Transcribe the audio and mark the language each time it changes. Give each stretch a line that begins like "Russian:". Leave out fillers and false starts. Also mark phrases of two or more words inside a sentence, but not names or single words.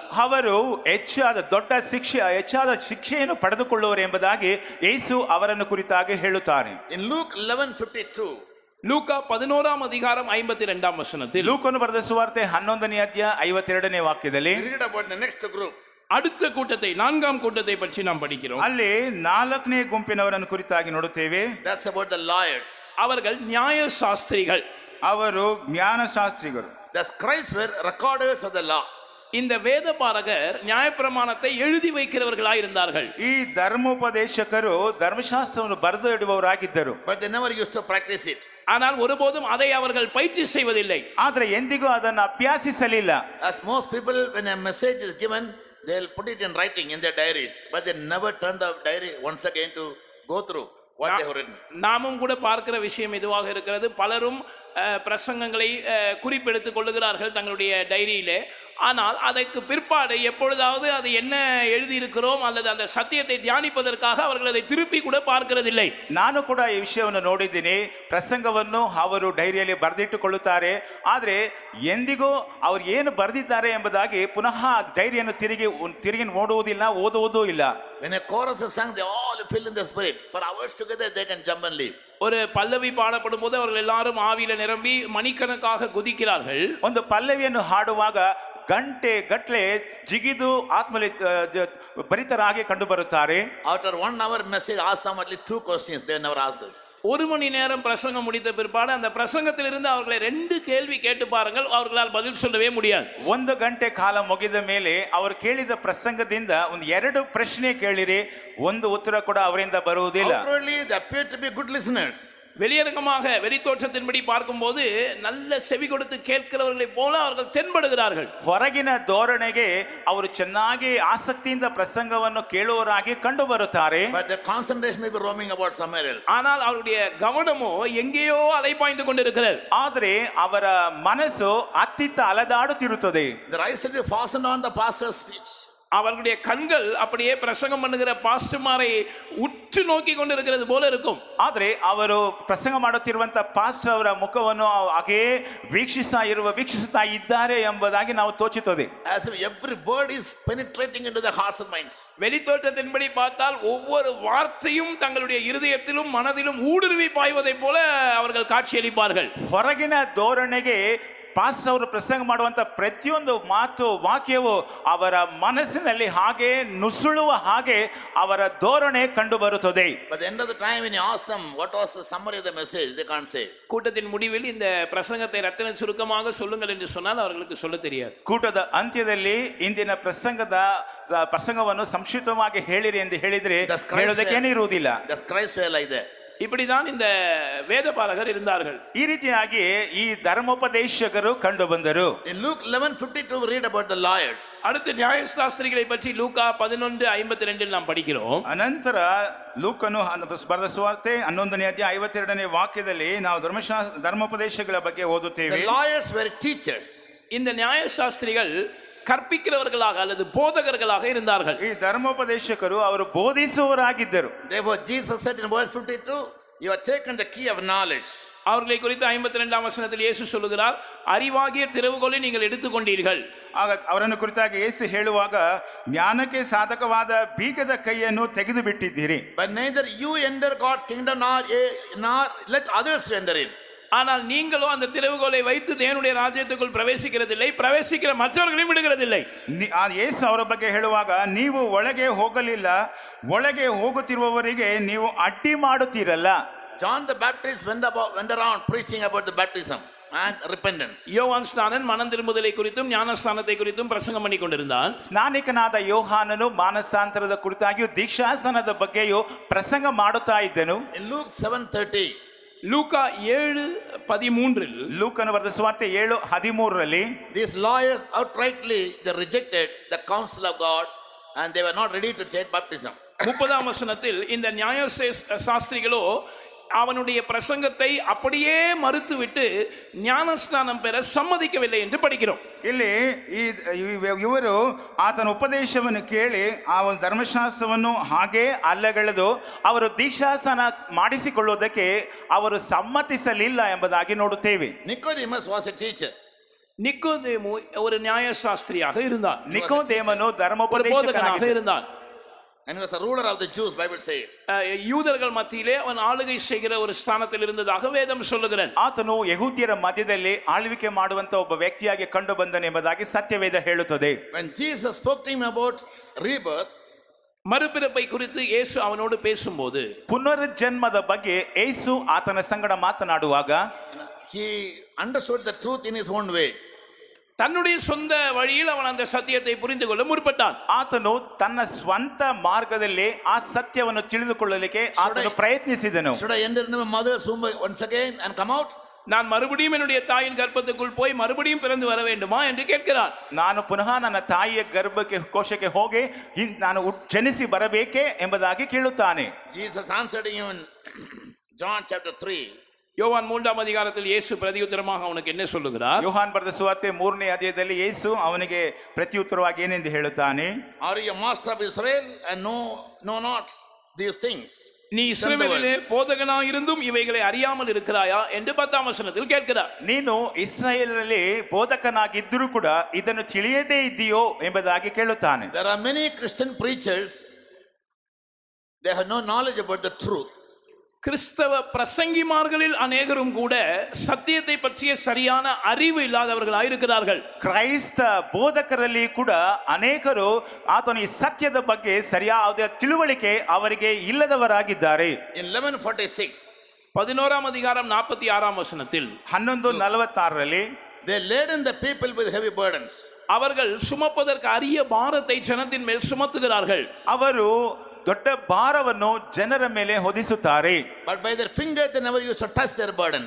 Kannada: ಅವರು ಹೆಚ್ಚಾದ ಶಿಕ್ಷೆಯನ್ನು ಪಡೆದುಕೊಳ್ಳುವರು ಎಂಬುದಾಗಿ ಯೇಸು ಅವರನ್ನು ಕುರಿತಾಗಿ ಹೇಳುತ್ತಾನೆ.
English: In Luke 11:52,
Tamil: லூக்கா 11ஆம் அதிகாரம் 52ஆம் வசனத்தில்,
Kannada: ಲೂಕನು ಬರೆದ ಸುವಾರ್ತೆ 11ನೇ ಅಧ್ಯಾಯ 52ನೇ ವಾಕ್ಯದಲ್ಲಿ
English: we read about the next group.
Tamil: அடுத்த கூட்டத்தை, 4ஆம் கூட்டத்தை பற்றி நாம் படிக்கிறோம்.
Kannada: ಅಲ್ಲಿ 4ನೇ ಗುಂಪಿನವರನ್ನು ಕುರಿತಾಗಿ ನೋಡುತ್ತೇವೆ.
English: That's about the lawyers.
Tamil: அவர்கள் நியாய சாஸ்திரிகள்.
Kannada: ಅವರು ಜ್ಞಾನಶಾಸ್ತ್ರಿಗಳು.
English: The scribes were recorders of the law.
Tamil: இந்த வேதபாரகர் நியாயப்பிரமாணத்தை எழுதி வைக்கிறவர்களாய் இருந்தார்கள்.
Kannada: ಈ ಧರ್ಮೋಪದೇಶಕರು ಧರ್ಮಶಾಸ್ತ್ರವನ್ನು ಬರೆದು ಇಡುವವರಾಗಿದ್ದರು.
English: But they never used to practice it.
Tamil: ஆனால் ஒருபோதும் அதை அவர்கள் பயிற்சி செய்வதில்லை.
Kannada: ಆದರೆ ಎಂದಿಗೂ ಅದನ್ನು ಅಭ್ಯಾಸಿಸಲಿಲ್ಲ.
English: As most people, when a message is given, they'll put it in writing in their diaries, but they never turn the diary once again to go through what they have written.
Tamil: நாமும் கூட பார்க்கிற விஷயம் இதுவாக இருக்கிறது. பலரும் பிரசங்கங்களை குறிப்பெடுத்துக் கொள்ளுகிறார்கள் தங்களுடைய டைரியிலே. ஆனால் அதற்கு பிற்பாடு எப்பொழுதாவது அது என்ன எழுதியிருக்கிறோம் அல்லது அந்த சத்தியத்தை தியானிப்பதற்காக அவர்கள் அதை திருப்பி கூட பார்க்கிறதில்லை.
Kannada: ನಾನು ಕೂಡ ಈ ವಿಷಯವನ್ನು ನೋಡಿದ್ದೀನಿ. ಪ್ರಸಂಗವನ್ನು ಅವರು ಡೈರಿಯಲ್ಲಿ ಬರೆದಿಟ್ಟುಕೊಳ್ಳುತ್ತಾರೆ. ಆದರೆ ಎಂದಿಗೂ ಅವರು ಏನು ಬರೆದಿದ್ದಾರೆ ಎಂಬುದಾಗಿ ಪುನಃ ಡೈರಿಯನ್ನು ತಿರುಗಿ ನೋಡುವುದಿಲ್ಲ, ಓದುವುದೂ ಇಲ್ಲ.
English: When a chorus is sung, they all fill in the spirit. For hours together, they can jump and leave.
Tamil: ஒரு பல்லவி பாடப்படும் போது அவர்கள் எல்லாரும் ஆவியில நிரம்பி மணிக்கணக்காக குதிக்கிறார்கள்.
Kannada: ಒಂದು ಪಲ್ಲವಿಯನ್ನು ಹಾಡುವಾಗ ಗಂಟೆ ಗಟ್ಟಲೆ ಜಿಗಿದು ಆತ್ಮಲಿ ಭರಿತರಾಗಿ ಕಂಡು ಬರುತ್ತಾರೆ.
English: After 1 hour message, ask them at least 2 questions. They never answered.
Tamil: ஒரு மணி நேரம் பிரசங்கம் முடித்த பிற்பாடு அந்த பிரசங்கத்திலிருந்து அவர்களை 2 கேள்வி கேட்டு பாருங்கள், அவர்களால் பதில் சொல்லவே முடியாது.
Kannada: 1 ಗಂಟೆ ಕಾಲ ಮುಗಿದ ಮೇಲೆ ಅವರು ಕೇಳಿದ ಪ್ರಸಂಗದಿಂದ ಒಂದು 2 ಪ್ರಶ್ನೆ ಕೇಳಿರಿ, ಒಂದು ಉತ್ತರ ಕೂಡ ಅವರಿಂದ ಬರುವುದಿಲ್ಲ.
English: Outwardly, they appear to be good listeners.
Tamil: வெளியரங்கமாக வெளித்தோற்றத்தின்படி பார்க்கும்போது நல்ல செவி கொடுத்து கேட்கிறவர்களைப் போல அவர்கள் தென்படுகிறார்கள்.
Kannada: ಹೊರಗಿನ ಧೋರಣೆಗೆ ಅವರು ಚೆನ್ನಾಗಿ ಆಸಕ್ತಿಯಿಂದ ಪ್ರಸಂಗವನ್ನು ಕೇಳುವವರಾಗಿ ಕಂಡು ಬರುತ್ತಾರೆ.
English: But their concentration may be roaming about somewhere else.
Tamil: ஆனால் அவருடைய கவனமோ எங்கேயோ அலைபாய்ந்து கொண்டிருக்கிறது.
Kannada: ಆದರೆ ಅವರ ಮನಸ್ಸು ಅತ್ತಿತ್ತ ಅಲೆದಾಡುತ್ತಿರುತ್ತದೆ.
English: Their eyes will be fastened on the pastor's speech.
Tamil: அவர்களுடைய கண்கள் அப்படியே பிரசங்கம் பண்ணுகிற பாஸ்டர்மாரை உற்று நோக்கி கொண்டிருக்கிறது போல இருக்கும்.
Kannada: ಆದರೆ ಅವರು ಪ್ರಸಂಗ ಮಾಡುತ್ತಿರುವಂತ ಪಾಸ್ಟರ್ ಅವರ ಮುಖವನ್ನು ಹಾಗೇ ವೀಕ್ಷಿಸುತ್ತಾ ಇದ್ದಾರೆ ಎಂಬುದಾಗಿ ನಾವು ತೋಚುತ್ತದೆ.
English: As if every word is penetrating into the hearts and minds.
Tamil: வெளித்தோற்றத்தின்படி பார்த்தால் ஒவ்வொரு வார்த்தையும் தங்களுடைய இருதயத்திலும் மனதிலும் ஊடுருவி பாய்வதை போல அவர்கள் காட்சியளிப்பார்கள்.
Kannada: ಹೊರಗಿನ ಧೋರಣೆಗೆ ಪಾಸ್ಟರ್ ಅವರು ಪ್ರಸಂಗ ಮಾಡುವಂತ ಪ್ರತಿಯೊಂದು ಮಾತು ವಾಕ್ಯವು ಅವರ ಮನಸ್ಸಿನಲ್ಲಿ ಹಾಗೆ ನುಸುಳುವ ಹಾಗೆ ಅವರ ಧೋರಣೆ ಕಂಡು ಬರುತ್ತದೆ.
English: But at the end of the time, when you ask them what was the summary of the message, they can't say.
Tamil: கூட்டத்தின் முடிவில் இந்த பிரசங்கத்தை ரத்தின சுருக்கமாக சொல்லுங்கள் என்று சொன்னால் அவர்களுக்கு சொல்ல தெரியாது.
Kannada: ಕೂಟದ ಅಂತ್ಯದಲ್ಲಿ ಇಂದಿನ ಪ್ರಸಂಗವನ್ನು ಸಂಕ್ಷಿಪ್ತವಾಗಿ ಹೇಳಿರಿ ಎಂದು ಹೇಳಿದ್ರೆ ಹೇಳೋದಕ್ಕೇನೇ ಇರುವುದಿಲ್ಲ.
English: The scribes were like that.
Tamil: இப்படிதான் இந்த வேதபாரகர் இருந்தார்கள்.
Kannada: ಈ ರೀತಿಯಾಗಿ ಈ ಧರ್ಮೋಪದೇಶಕರು ಕಂಡು ಬಂದರು.
English: In Luke 11:52 we read about the lawyers.
Tamil: அடுத்து நியாயசாஸ்திரிகளை பற்றி லூக்கா 11:52 நாம் படிக்கிறோம்.
Kannada: ಅನಂತರ ಲೂಕನು ಬರೆದ ಸುವಾರ್ತೆ 11ನೇ ಅಧ್ಯಾಯ 52ನೇ ವಾಕ್ಯದಲ್ಲಿ ನಾವು ಧರ್ಮೋಪದೇಶಗಳ ಬಗ್ಗೆ ಓದುತ್ತೇವೆ.
English: The lawyers were teachers.
Tamil: இந்த நியாயசாஸ்திரிகள் கற்பிக்கிறவர்களாக அல்லது போதகர்களாக இருந்தார்கள்.
Kannada: ಈ ಧರ್ಮೋಪದೇಶಕರು ಅವರು ಬೋಧಿಸುವವರಾಗಿದ್ದರು.
English: Therefore Jesus said in verse 52, you have taken the key of knowledge.
Tamil: அவர்களை குறித்து 52ஆம் வசனத்தில் இயேசு சொல்லுகிறார், அறிவாகிய திறவுகோலை நீங்கள் எடுத்துக்கொண்டீர்கள்.
Kannada: ಆಗ ಅವರನ್ನು ಕುರಿತಾಗಿ ಯೇಸು ಹೇಳುವಾಗ ಜ್ಞಾನಕ್ಕೆ ಸಾಧಕವಾದ ಬೀಗದ ಕೈಯನ್ನು ತೆಗೆದು ಬಿಟ್ಟಿದ್ದೀರಿ.
English: But neither you enter God's kingdom nor let others enter in.
Tamil: ஆனால் நீங்களோ அந்த திறவுகோலை வைத்து தேவனுடைய ராஜ்யத்துக்குள் பிரவேசிக்கிறதில்லை, பிரவேசிக்கிற மற்றவர்களையும் விடுகிறதில்லை.
Kannada: ಯೇಸು ಅವರ ಬಗ್ಗೆ ಹೇಳುವಾಗ ನೀವು ಒಳಗೆ ಹೋಗಲಿಲ್ಲ, ಒಳಗೆ ಹೋಗುತ್ತಿರುವವರಿಗೆ ನೀವು ಅಡ್ಡಿ ಮಾಡುತ್ತೀರಲ್ಲ.
English: John the Baptist went around preaching about the baptism and repentance.
Tamil: யோவான் ஸ்நானன் மனம் திரும்புதலை குறித்தும் ஞானஸ்நானத்தை குறித்தும் பிரசங்கம் பண்ணி கொண்டிருந்தான்.
Kannada: ಸ್ನಾನಿಕನಾದ ಯೋಹಾನನು ಮಾನಸಾಂತರದ ಕುರಿತಾಗಿಯೂ ದೀಕ್ಷಾಸನದ ಬಗ್ಗೆಯೂ ಪ್ರಸಂಗ ಮಾಡುತ್ತಾ ಇದ್ದನು.
English: In Luke 7:30,
Tamil: லூக்கா 7:13
Kannada: ಲೂಕನು ಬರೆದ ಸುವಾರ್ತೆ 7:13ರಲ್ಲಿ
English: these lawyers outrightly they rejected the counsel of God and they were not ready to take baptism.
Tamil: 30ஆம் வசனத்தில் இந்த நியாய சாஸ்திரிகளோ அவனுடைய பிரசங்கத்தை அப்படியே மறுத்துவிட்டு ஞானஸ்நானம் பெற சம்மதிக்கவில்லை என்று படிக்கிறோம்.
Kannada: ಇಲ್ಲಿ ಇವರು ಆತನ ಉಪದೇಶವನ್ನು ಕೇಳಿ ಆ ಒಂದು ಧರ್ಮಶಾಸ್ತ್ರವನ್ನು ಹಾಗೇ ಅಲ್ಲಗಳೆದು ಅವರು ದೀಕ್ಷಾಸ್ನಾನ ಮಾಡಿಸಿಕೊಳ್ಳುವುದಕ್ಕೆ ಅವರು ಸಮ್ಮತಿಸಲಿಲ್ಲ ಎಂಬುದಾಗಿ ನೋಡುತ್ತೇವೆ.
English: Nicodemus was a teacher.
Tamil: நிக்கோதேமு ஒரு நியாயசாஸ்திரியாக இருந்தான்.
Kannada: ನಿಕೋದೇಮನು
Tamil: போதகனாக
Kannada: ಧರ್ಮೋಪದೇಶಕನಾಗಿದ್ದ.
Tamil: இருந்தான்.
English: And he was a ruler of the Jews, Bible says.
Tamil: யூதர்கள் மத்தியிலே அவன் ஆளுகை செய்கிற ஒரு ஸ்தானத்தில் இருந்ததாக வேதம் சொல்லுகிறது.
Kannada: ಆತನು ಯಹೂದ್ಯರ ಮಧ್ಯದಲ್ಲಿ ಆಳ್ವಿಕೆ ಮಾಡುವಂತ ಒಬ್ಬ ವ್ಯಕ್ತಿಯಾಗಿ ಕಂಡು ಬಂದನೆಂಬುದಾಗಿ ಸತ್ಯವೇದ ಹೇಳುತ್ತದೆ.
English: When Jesus spoke to him about rebirth,
Tamil: மறுபிறப்பை குறித்து இயேசு அவனோடு பேசும்போது,
Kannada: ಪುನರುಜ್ಜನ್ಮದ ಬಗ್ಗೆ ಯೇಸು ಆತನ ಸಂಗಡ ಮಾತನಾಡುವಾಗ
English: he understood the truth in his own way.
Tamil: தன்னுடைய சொந்த வழியில் அவன் அந்த சத்தியத்தை புரிந்து கொள்ள முற்பட்டான்.
Kannada: ಆತನು ತನ್ನ ಸ್ವಂತ ಮಾರ್ಗದಲ್ಲಿ ಆ ಸತ್ಯವನ್ನು ತಿಳಿದುಕೊಳ್ಳಲಿಕ್ಕೆ ಆತನು ಪ್ರಯತ್ನಿಸಿದನು.
English: Should I enter into my mother's womb once again and come out?
Tamil: நான் மறுபடியும் என்னுடைய தாயின் கர்ப்பத்துக்குள் போய் மறுபடியும் பிறந்து வர வேண்டுமா என்று கேட்கிறான்.
Kannada: ನಾನು ಪುನಃ ನನ್ನ ತಾಯಿಯ ಗರ್ಭಕ್ಕೆ ಕೋಶಕ್ಕೆ ಹೋಗಿ ನಾನು ಜನಿಸಿ ಬರಬೇಕೆ ಎಂಬುದಾಗಿ ಕೇಳುತ್ತಾನೆ.
English: Jesus answered him in John chapter 3.
Tamil: யோவான் 3ஆம் அதிகாரத்தில் இயேசு பிரதியுத்தரமாக அவனுக்கு என்ன சொல்லுகிறார்?
Kannada: ಯೋಹಾನ್ ಬರೆದ ಸುವಾರ್ತೆ 3ನೇ ಅಧ್ಯಾಯದಲ್ಲಿ ಯೇಸು ಅವನಿಗೆ ಪ್ರತ್ಯುತ್ತರವಾಗಿ ಏನೆಂದು ಹೇಳುತ್ತಾನೆ?
English: Are you a master of Israel and know not these things?
Tamil: நீ இஸ்ரவேலிலே போதகனாக இருந்தும் இவைகளை அறியாமல் இருக்கிறாயா என்று 10ஆம் வசனத்தில் கேட்கிறார்.
Kannada: ನೀನು ಇಸ್ರಾಯೇಲಲ್ಲಿ ಬೋಧಕನಾಗಿದ್ದರೂ ಕೂಡ ಇದನ್ನು ತಿಳಿಯದೇ ಇದೆಯೋ ಎಂಬುದಾಗಿ ಕೇಳುತ್ತಾನೆ.
English: There are many Christian preachers, they have no knowledge about the truth.
Tamil: கிறிஸ்தவ பிரசங்கிமார்களில் அநேகரும் கூட சத்தியத்தை பற்றிய சரியான அறிவு இல்லாதவர்களாக இருக்கிறார்கள்.
Kannada: ಕ್ರೈಸ್ತ ಬೋಧಕರಲ್ಲಿ ಕೂಡ ಅನೇಕರು ಆತನ ಈ ಸತ್ಯದ ಬಗ್ಗೆ ಸರಿಯಾದ ತಿಳುವಳಿಕೆ ಅವರಿಗೆ ಇಲ್ಲದವರಾಗಿದ್ದಾರೆ.
English: In 11:46,
Tamil: 11ஆம் அதிகாரம் 46ஆம் வசனத்தில்
Kannada: 11:46ರಲ್ಲಿ
English: they laden the people with heavy burdens.
Tamil: அவர்கள் சுமப்பதற்கு அரிய பாரத்தை ஜனத்தின் மேல் சுமத்துகிறார்கள்.
Kannada: ಅವರು ದೊಡ್ಡ ಭಾರವನ್ನು ಜನರ ಮೇಲೆ ಹೊದಿಸುತ್ತಾರೆ.
English: But by their finger they never used to touch their burdens.